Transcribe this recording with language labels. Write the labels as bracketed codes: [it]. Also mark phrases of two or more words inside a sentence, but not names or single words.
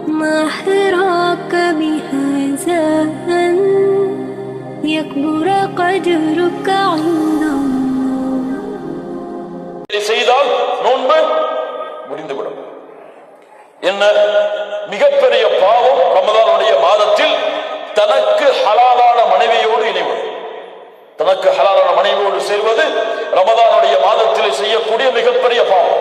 [ar] ما حراك بهذا أن يكبر قدرك عند الله. [ta] செய்தால் நோன்பு முடிந்துவிடும். என்ன மிகப்பெரிய பாவம் ரமதானுடைய மாதத்தில் தனக்கு ஹலாலான மனைவியோடு இணைவது. தனக்கு ஹலாலான மனைவியோடு சேர்வது ரமதானுடைய மாதத்தில் செய்யக்கூடிய மிகப்பெரிய பாவம்.